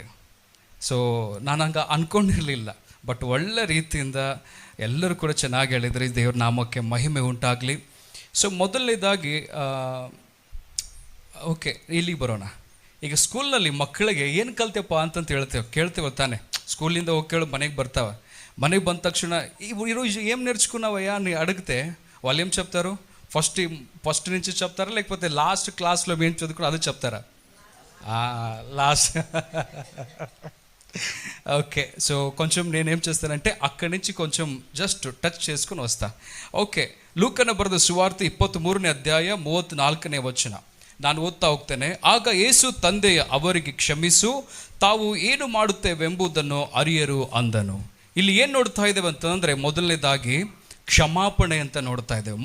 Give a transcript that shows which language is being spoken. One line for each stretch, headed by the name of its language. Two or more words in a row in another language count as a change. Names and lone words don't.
Kannada: ಸೊ ನಾನು ಹಂಗೆ ಅಂದ್ಕೊಂಡಿರಲಿಲ್ಲ, ಬಟ್ ಒಳ್ಳೆ ರೀತಿಯಿಂದ ಎಲ್ಲರೂ ಕೂಡ ಚೆನ್ನಾಗಿ ಹೇಳಿದರೆ. ದೇವ್ರ ನಾಮಕ್ಕೆ ಮಹಿಮೆ ಉಂಟಾಗಲಿ. ಸೊ ಮೊದಲನೇದಾಗಿ ಓಕೆ, ಇಲ್ಲಿಗೆ ಬರೋಣ. ಈಗ ಸ್ಕೂಲ್ನಲ್ಲಿ ಮಕ್ಕಳಿಗೆ ಏನು ಕಲ್ತೆಪ್ಪ ಅಂತಂತ ಕೇಳ್ತೇವೆ ತಾನೆ. ಸ್ಕೂಲಿಂದ ಹೋಗಿ ಕೇಳು, ಮನೆಗೆ ಬರ್ತಾವೆ. ಮನೆಗೆ ಬಂದ ತಕ್ಷಣ
Telugu: ఈరోజు ఏం నేర్చుకున్నావయ్యా అని అడిగితే వాళ్ళు ఏం చెప్తారు? ఫస్ట్ నుంచి చెప్తారా, లేకపోతే
English: last classలో
Telugu: ఏం చదువుకున్నా అది చెప్తారా?
English: last okay.
Telugu: సో కొంచెం నేనేం చేస్తానంటే అక్కడి నుంచి కొంచెం
English: just touch
Telugu: చేసుకుని వస్తా.
Kannada: ಓಕೆ, ಲೂಕನ ಬರೆದ ಸುವಾರ್ತೆ 23ನೇ ಅಧ್ಯಾಯ 34ನೇ ವಚನ ನಾನು ಓದ್ತಾ ಹೋಗ್ತೇನೆ. ಆಗ ಯೇಸು ತಂದೆಯ ಅವರಿಗೆ ಕ್ಷಮಿಸು, ತಾವು ಏನು ಮಾಡುತ್ತೇವೆಂಬುದನ್ನು ಅರಿಯರು ಅಂದನು. ಇಲ್ಲಿ ಏನು ನೋಡ್ತಾ ಇದ್ದೇವೆ ಅಂತಂದರೆ, ಮೊದಲನೇದಾಗಿ ಕ್ಷಮಾಪಣೆ ಅಂತ ನೋಡ್ತಾ ಇದ್ದೇವೆ.